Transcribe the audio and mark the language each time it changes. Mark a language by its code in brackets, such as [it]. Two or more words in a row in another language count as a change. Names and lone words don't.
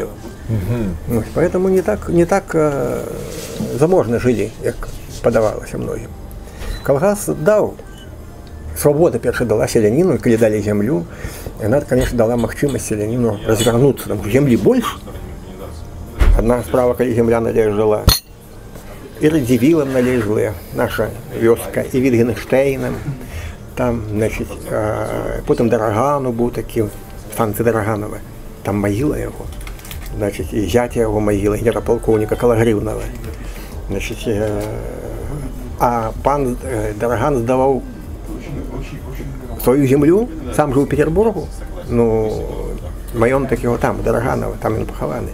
[ru] Поэтому не так заможно жили, [uk] як подавалося многим. Колгас дав, свобода перша дала селянину, коли дали землю, і вона, звісно, дала можливість селянину розвернутися, тому що землі більше. Одна справа, коли земля належала і Радзівілам належала наша вёска, і Вітгенштейном, там, значить, потім Дорогану був такий, станція Дороганова, там могила його, значить, і зятя його могила, генерал-полковника Калагрівного. Значить, а пан Дороган здавав свою землю, сам жив у Петербургу, ну, майонток його там, Дороганова, там він похований.